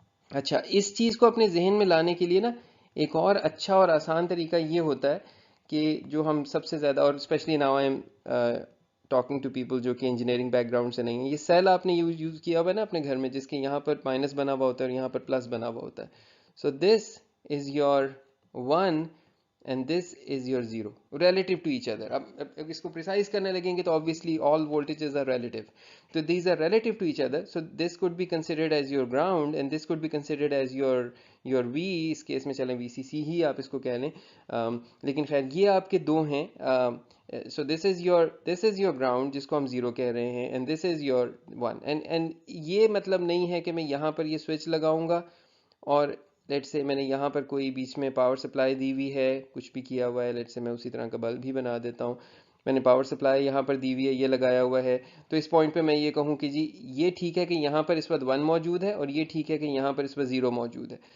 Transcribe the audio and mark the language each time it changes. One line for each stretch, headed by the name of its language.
Urdu: اچھا, اس چیز کو اپنے ذہن میں لانے کے لیے نا ایک اور اچھا اور آسان طریقہ یہ ہوتا ہے کہ جو ہم سب سے زیادہ, اور
English: especially now I am talking to people
Urdu: جو کہ انجینئرنگ بیک گراؤنڈ سے نہیں ہے, یہ سیل آپ نے یوز کیا ہوا ہے نا اپنے گھر میں, جس کے یہاں پر مائنس بنا ہوا ہوتا ہے اور یہاں پر پلس بنا ہوا ہوتا ہے.
English: So this is your 1 and this is your 0 relative to each other.
Urdu: اب اس کو پریسائز کرنے لگیں گے تو
English: obviously all voltages are relative. So these are relative to each other. So this could be considered as your ground and this could be considered as your V.
Urdu: اس case میں چلیں VCC ہی آپ اس کو کہہ لیں, لیکن خیر یہ آپ کے دو ہیں.
English: So this is your ground
Urdu: جس کو ہم 0 کہہ رہے ہیں,
English: and this is your 1.
Urdu: and یہ مطلب نہیں ہے کہ میں یہاں پر یہ سوئچ لگاؤں گا اور لیٹ سے میں نے یہاں پر کوئی بیچ میں پاور سپلائی دی ہوئی ہے, کچھ بھی کیا ہوا ہے, لیٹ سے میں اسی طرح کا بلب بھی بنا دیتا ہوں, میں نے پاور سپلائی یہاں پر دی ہوئی ہے, یہ لگایا ہوا ہے, تو اس پوائنٹ پہ میں یہ کہوں کہ جی یہ ٹھیک ہے کہ یہاں پر اس وقت 1 موجود ہے اور یہ ٹھیک ہے کہ یہاں پر اس وقت 0 موجود ہے.